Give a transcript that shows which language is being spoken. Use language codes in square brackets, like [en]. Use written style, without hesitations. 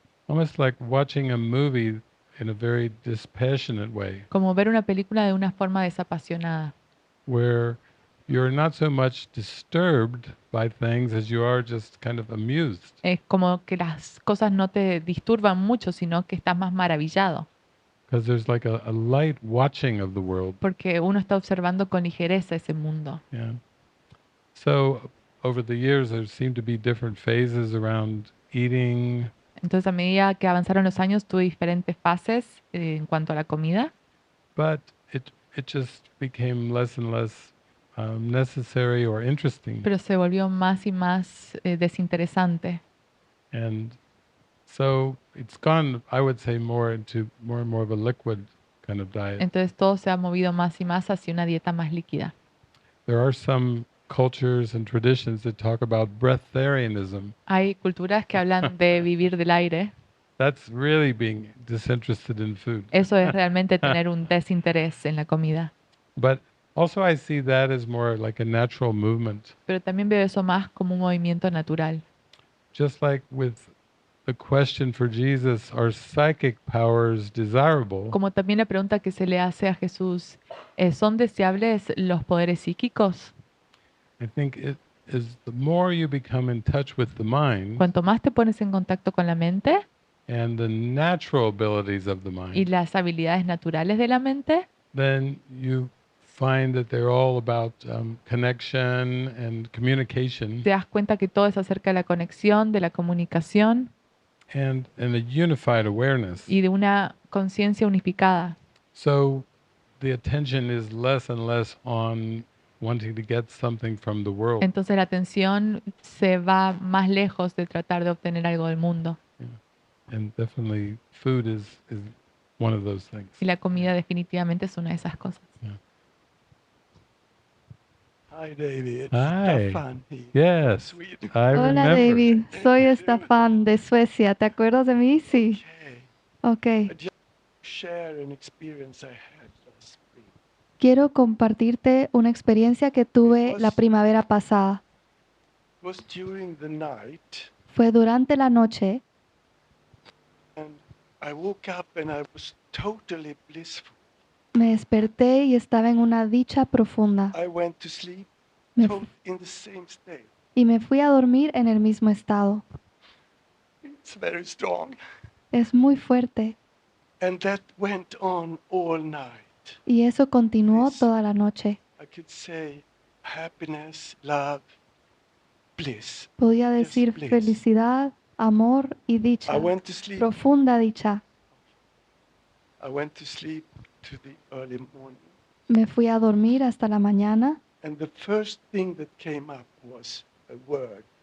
[en] Almost like watching a movie in a very dispassionate way, [es] Como ver una película de una forma desapasionada, [en] where you're not so much disturbed by things as you are just kind of amused. [es] es como que las cosas no te disturban mucho, sino que estás más maravillado, [en] Because there's like a light watching of the world. [es] porque uno está observando con ligereza ese mundo. [en] Yeah. So over the years, there seem to be different phases around eating, [es] Entonces, a medida que avanzaron los años, tuve diferentes fases en cuanto a la comida, [en] but it just became less and less necessary or interesting. [es] pero se volvió más y más desinteresante. [en] And so it's gone, I would say, more into more and more of a liquid kind of diet. [es] Entonces, todo se ha movido más y más hacia una dieta más líquida. [en] There are some cultures and traditions that talk about breatharianism. [es] Hay culturas que hablan de vivir del aire. [en] That's really being disinterested in food. [es] Eso es realmente tener un desinterés en la comida. [en] But also I see that as more like a natural movement. [es] Pero también veo eso más como un movimiento natural. [en] Just like with the question for Jesus, are psychic powers desirable? [es] Como también la pregunta que se le hace a Jesús, ¿son deseables los poderes psíquicos? [en] I think it is the more you become in touch with the mind [es] Cuanto más te pones en contacto con la mente [en] and the natural abilities of the mind, [es] las habilidades naturales de la mente, [en] then you find that they're all about connection and communication [es] te das cuenta que todo es acerca de la conexión, de la comunicación [en] and a unified awareness. [es] y de una conciencia unificada. [en] So the attention is less and less on wanting to get something from the world. [es] Entonces la atención se va más lejos de tratar de obtener algo del mundo. [en] And definitely food is one of those things. [es] Y la comida definitivamente es una de esas cosas. [en] Hi, David. Hi. Stefan here. Yes, Sweden. I [es] Hola [en] remember. [es] David, soy Estefan de Suecia. ¿Te acuerdas de mí? Sí. [en] Okay. [es] Ok. [en] I just share an experience I had last spring. [es] Quiero compartirte una experiencia que tuve la primavera pasada. [en] It was during the night, [es] Fue durante la noche [en] and I woke up and I was totally blissful. [es] me desperté y estaba en una dicha profunda. [en] I went to sleep [es] Me fu- [en] in the same state. [es] y me fui a dormir en el mismo estado. [en] It's very strong. [es] Es muy fuerte [en] And that went on all night. [es] y eso continuó [en] This, [es] toda la noche. [en] I could say happiness, love, bliss. [es] Podía [en] Just [es] decir [en] bliss. [es] felicidad, amor y dicha, [en] I went to sleep. [es] profunda dicha. [en] I went to sleep to the early morning. [es] Me fui a dormir hasta la mañana [en] And the first thing that came up was a word.